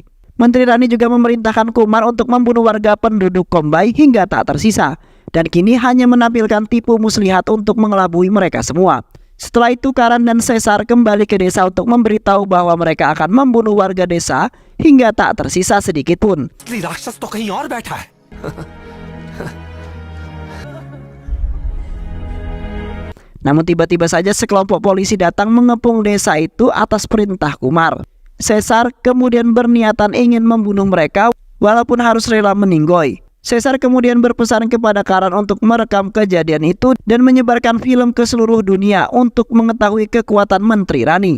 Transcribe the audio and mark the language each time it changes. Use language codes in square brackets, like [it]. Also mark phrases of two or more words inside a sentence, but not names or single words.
[id] Menteri Rani juga memerintahkan Kumar untuk membunuh warga penduduk Kombay hingga tak tersisa, dan kini hanya menampilkan tipu muslihat untuk mengelabui mereka semua. Setelah itu Karan dan Caesar kembali ke desa untuk memberitahu bahwa mereka akan membunuh warga desa hingga tak tersisa sedikit pun. [hi] राक्षस तो कहीं और बैठा है। [id] Namun tiba-tiba saja sekelompok polisi datang mengepung desa itu atas perintah Kumar. Caesar kemudian berniatan ingin membunuh mereka walaupun harus rela meninggoy. Caesar kemudian berpesan kepada Karan untuk merekam kejadian itu dan menyebarkan film ke seluruh dunia untuk mengetahui kekuatan Menteri Rani.